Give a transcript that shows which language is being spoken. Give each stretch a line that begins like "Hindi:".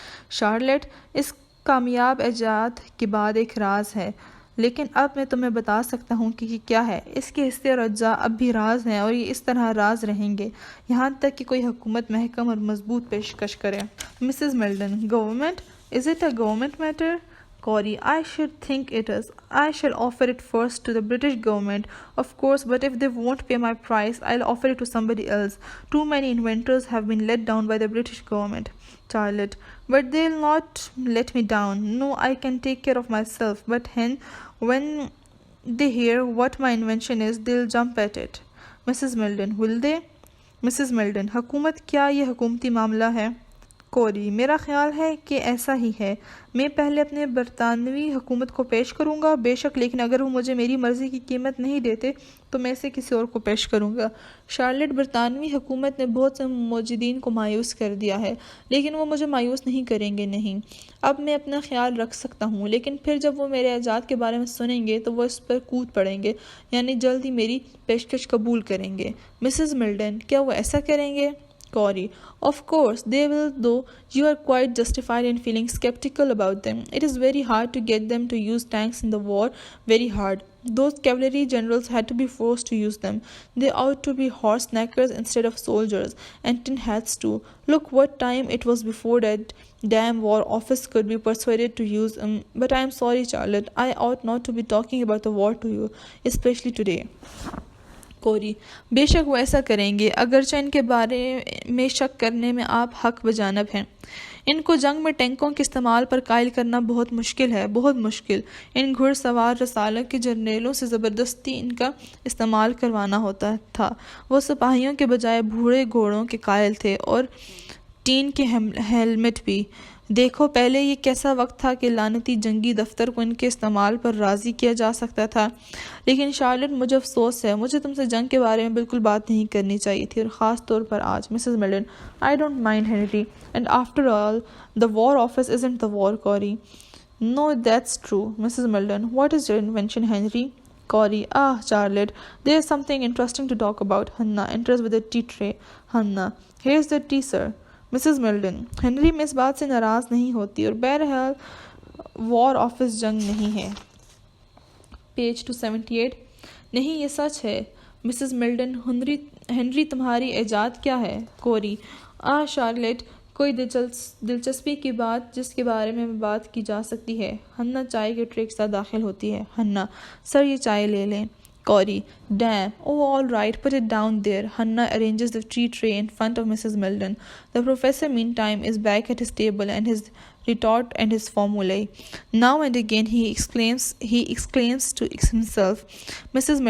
Hindi: Charlotte, इस कामयाब ईजाद के बाद एक राज है, लेकिन अब मैं तुम्हें बता सकता हूँ कि ये क्या है। इसके हिस्से और अज्जा अब भी राज हैं और ये इस तरह राज रहेंगे यहाँ तक कि कोई हुकूमत महकम और मजबूत पेशकश करे।
English: Mrs Milton, government, is it a government matter? Corey, I should think it is. I shall offer it first to the British government, of course, but if they won't pay my price, I'll offer it to somebody else. Too many inventors have been let down by the British government. Charlotte, but they'll not let me down. No, I can take care of myself. But when they hear what my invention is, they'll jump at it. Mrs. Milden, will they? Mrs.
Hindi: Milden, हुकूमत, क्या ये हुकूमती मामला है? कोरी, मेरा ख्याल है कि ऐसा ही है। मैं पहले अपने बरतानवी हुकूमत को पेश करूंगा, बेशक, लेकिन अगर वो मुझे मेरी मर्ज़ी की कीमत नहीं देते तो मैं इसे किसी और को पेश करूंगा। शार्लेट, बरतानवी हुकूमत ने बहुत से मौजूदीन को मायूस कर दिया है, लेकिन वो मुझे मायूस नहीं करेंगे। नहीं, अब मैं अपना ख्याल रख सकता हूँ, लेकिन फिर जब वो मेरे ईजाद के बारे में सुनेंगे तो वो इस पर कूद पड़ेंगे, यानी जल्द ही मेरी पेशकश कबूल करेंगे। मिसेस मिल्टन, क्या वो ऐसा करेंगे?
English: Corey, of course they will, though you are quite justified in feeling skeptical about them. It is very hard to get them to use tanks in the war, very hard. Those cavalry generals had to be forced to use them. They ought to be horse knackers instead of soldiers, and tin hats too. Look what time it was before that damn war office could be persuaded to use them. But I am sorry, Charlotte, I ought not to be talking about the war to you, especially today.
Hindi: कोरी, बेशक वो ऐसा करेंगे, अगरचे इनके बारे में शक करने में आप हक बजानब हैं। इनको जंग में टैंकों के इस्तेमाल पर कायल करना बहुत मुश्किल है, बहुत मुश्किल। इन घुड़सवार रसालक के जर्नेलों से ज़बरदस्ती इनका इस्तेमाल करवाना होता था। वो सिपाहियों के बजाय बूढ़े घोड़ों के कायल थे और टीन के हेलमेट भी। देखो पहले ये कैसा वक्त था कि लानती जंगी दफ्तर को इनके इस्तेमाल पर राज़ी किया जा सकता था। लेकिन शार्लेट, मुझे अफसोस है, मुझे तुमसे जंग के बारे में बिल्कुल बात नहीं करनी चाहिए थी, और ख़ास तौर पर आज।
English: Mrs Milton, I don't mind Henry, and after all the war office isn't the war. Corey, no that's true. Mrs Milton, what is your invention Henry? Corey, Charlotte, there is something interesting to talk about. Hannah enters with a tea tray. Hannah, here's the tea, sir.
Hindi: Mrs Milton, Henry, मैं इस बात से नाराज़ नहीं होती, और बहरहाल war office जंग नहीं है। पेज 278, नहीं ये सच है। मिसेस मिल्टन, हेनरी तुम्हारी ईजाद क्या है? कोरी, शार्लेट, कोई दिलचस्पी की बात जिसके बारे में बात की जा सकती है। हन्ना चाय के ट्रे के साथ दाखिल होती है। हन्ना, सर ये चाय ले लें। Corey, damn.
English: Oh, all right, put it down there. Hannah arranges the tea tray in front of Mrs. Milton. The professor, meantime, is back at his table and his retort and his formulae. Now and again he exclaims to himself, Mrs.